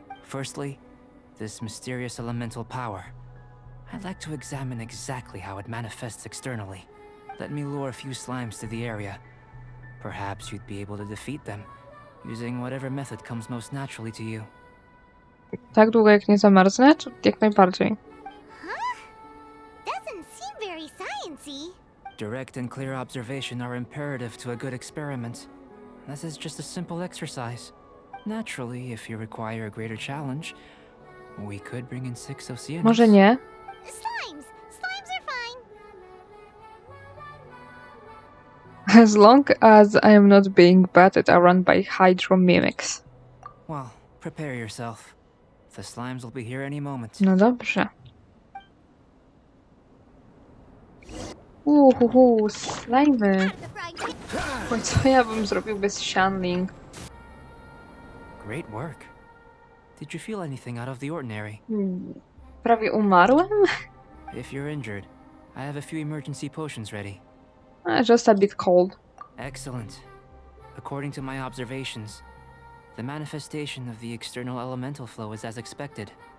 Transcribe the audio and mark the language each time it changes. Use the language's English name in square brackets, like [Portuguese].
[English] Firstly, this mysterious elemental power. I'd like to examine exactly how it manifests externally. Let me lure a few slimes to the area. Perhaps you'd be able to defeat them, using whatever method comes most naturally to you. [Polish] Tak długo jak nie zamarznę, to jak najbardziej. Huh? [English] Doesn't seem very sciencey. Direct and clear observation are imperative to a good experiment. This is just a simple exercise. Naturally, if you require a greater challenge, we could bring in 6 Oceanics. [Polish] Może nie? [English] Slimes. Slimes are fine. As long as I am not being battered around by hydro mimics. Well, prepare yourself. The slimes will be here any moment. [Polish] No dobrze. Slajmy. [English] Out of the frying pan. [Polish] Oj, co ja bym zrobił bez Shanling? [English] Great work. Did you feel anything out of the ordinary? [Polish] Prawie umarłem? [English] If you're injured, I have a few emergency potions ready. Just a bit cold. Excellent. According to my observations, the manifestation of the external elemental flow is as expected.